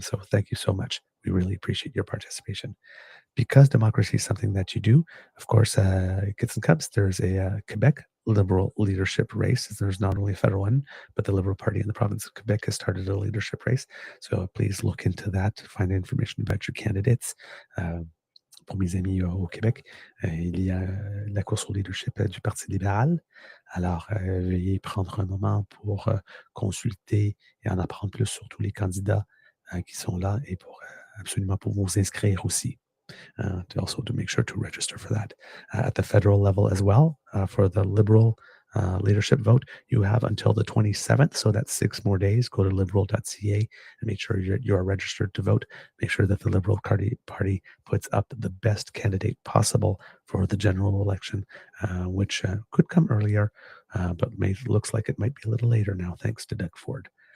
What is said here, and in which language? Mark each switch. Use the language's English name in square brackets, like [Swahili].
[English] So thank you so much. We really appreciate your participation. Because democracy is something that you do, of course, Kids and Cubs, there's a Quebec Liberal leadership race. There's not only a federal one, but the Liberal Party in the province of Quebec has started a leadership race. So please look into that to find information about your candidates. [French] Pour mes amis au Québec, il y a la course au leadership du Parti libéral. Alors, veuillez prendre un moment pour consulter et en apprendre plus sur tous les candidats qui sont là et pour absolument pour vous inscrire aussi. [English] To make sure to register for that. At the federal level as well, for the Liberal leadership vote, you have until the 27th, so that's 6 more days. Go to liberal.ca and make sure you are registered to vote. Make sure that the Liberal Party puts up the best candidate possible for the general election, which could come earlier, but looks like it might be a little later now, thanks to Doug Ford.